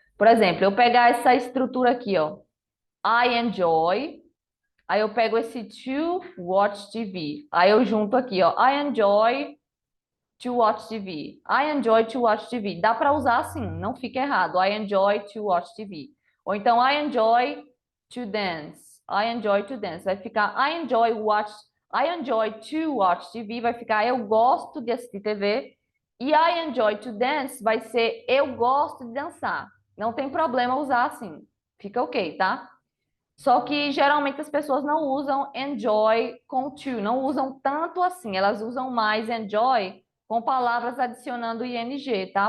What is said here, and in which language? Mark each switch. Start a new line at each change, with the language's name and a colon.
Portuguese: Por exemplo, eu pegar essa estrutura aqui, ó.
English: I enjoy.
Portuguese: Aí eu pego esse to watch TV. Aí eu junto aqui, ó.
English: I enjoy to watch TV. I enjoy to watch TV.
Portuguese: Dá para usar assim, não fica errado.
English: I enjoy to watch TV. Ou então I enjoy to dance. I enjoy to dance.
Portuguese: Vai ficar
English: I enjoy to watch TV.
Portuguese: Vai ficar eu gosto de assistir TV. E
English: I enjoy to dance
Portuguese: vai ser eu gosto de dançar. Não tem problema usar assim. Fica ok, tá? Só que geralmente as pessoas não usam enjoy com to, não usam tanto assim, elas usam mais enjoy com palavras adicionando ing, tá?